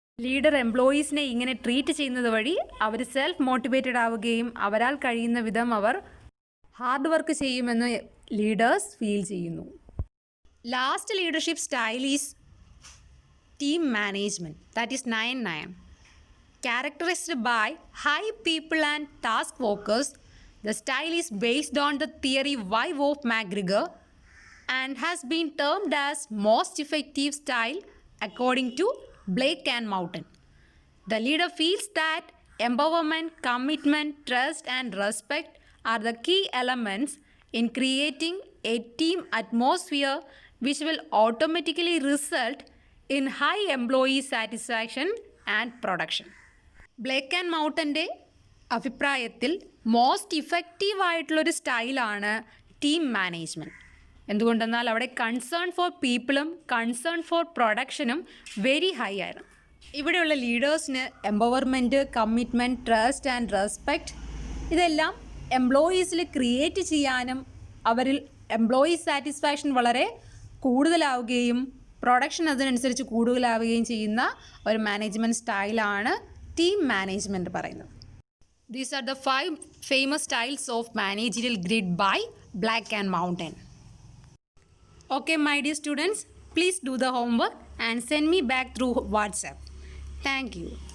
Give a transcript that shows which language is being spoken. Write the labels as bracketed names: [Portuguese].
[Malayalam] Leader എംപ്ലോയീസിനെ ഇങ്ങനെ treat ചെയ്യുന്നത് വഴി അവർ സെൽഫ് മോട്ടിവേറ്റഡ് ആവുകയും അവരാൽ കഴിയുന്ന വിധം അവർ ഹാർഡ് വർക്ക് ചെയ്യുമെന്ന് ലീഡേഴ്സ് ഫീൽ ചെയ്യുന്നു. [English] Last leadership style is team management, that is 9-9. Characterized by high people and task focus, the style is based on the theory Y of McGregor and has been termed as most effective style according to Blake and Mountain. The leader feels that empowerment, commitment, trust and respect are the key elements in creating a team atmosphere which will automatically result in high employee satisfaction and production. [Malayalam] Blake and മൗട്ടൻ്റെ അഭിപ്രായത്തിൽ most effective ആയിട്ടുള്ളൊരു സ്റ്റൈലാണ് team management. എന്തുകൊണ്ടെന്നാൽ അവിടെ concern for പീപ്പിളും concern for പ്രൊഡക്ഷനും very high ആയിരുന്നു. ഇവിടെയുള്ള ലീഡേഴ്സിന് empowerment, commitment, trust and respect ഇതെല്ലാം എംപ്ലോയീസിൽ create ചെയ്യാനും അവരിൽ എംപ്ലോയി സാറ്റിസ്ഫാക്ഷൻ വളരെ കൂടുതലാവുകയും പ്രൊഡക്ഷൻ അതിനനുസരിച്ച് കൂടുതലാവുകയും ചെയ്യുന്ന ഒരു മാനേജ്മെൻറ്റ് സ്റ്റൈലാണ് ടീം മാനേജ്മെൻറ്റ് പറയുന്നത്. [English] These are the 5 famous styles of managerial grid by Black and Mountain. Okay, my dear students, please do the homework and send me back through WhatsApp. Thank you.